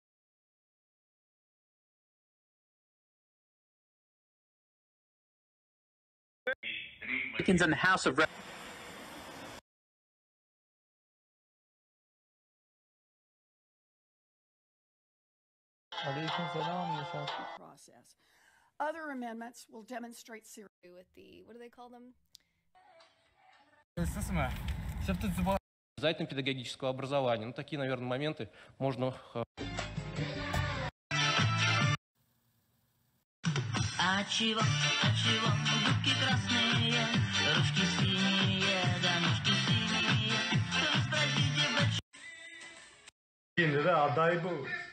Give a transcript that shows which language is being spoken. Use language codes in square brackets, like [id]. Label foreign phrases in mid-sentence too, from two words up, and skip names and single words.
[en] In the House of process. Other amendments will demonstrate serious with the, what do they call them? [ru] Обязательно педагогического образования. Ну, такие, наверное, моменты можно... А чего, губки красные, ручки синие, да ножки синие. Вы спросите, [tr] Şimdi de aday bu.